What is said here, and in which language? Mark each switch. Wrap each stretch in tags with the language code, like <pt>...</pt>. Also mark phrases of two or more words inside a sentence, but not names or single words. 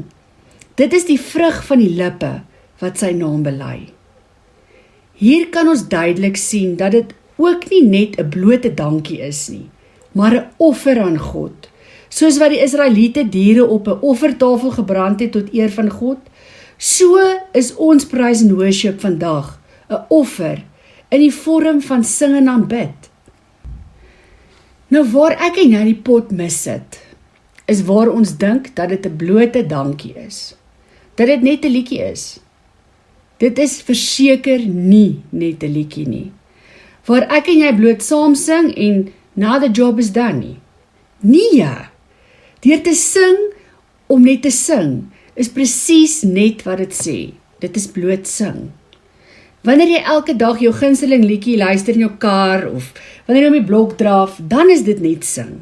<af>Dit is die vrug van die lippe wat sy naam bely. Hier kan ons duidelik sien dat dit ook nie net 'n blote dankie is nie, maar 'n offer aan God. Soos wat die Israeliete diere op 'n offertafel gebrand het tot eer van God, so is ons</af> <en>praise and worship</en> <af>vandag 'n offer in die vorm van sing en aanbid. Nou waar ek en jy die pot missit, is waar ons dink dat dit 'n blote dankie is. Dat dit net 'n liedjie is. Dit is verseker nie net 'n liedjie nie. Waar ek en jy bloot saam sing en</af> <en>now the job is done</en> <af>nie. Nee, deur te sing om net te sing, is presies net wat dit sê. Dit is bloot sing. Wanneer jy elke dag jou gunsteling liedjie luister in jou kar, of wanneer jy om die blok draf, dan is dit net sing.</af>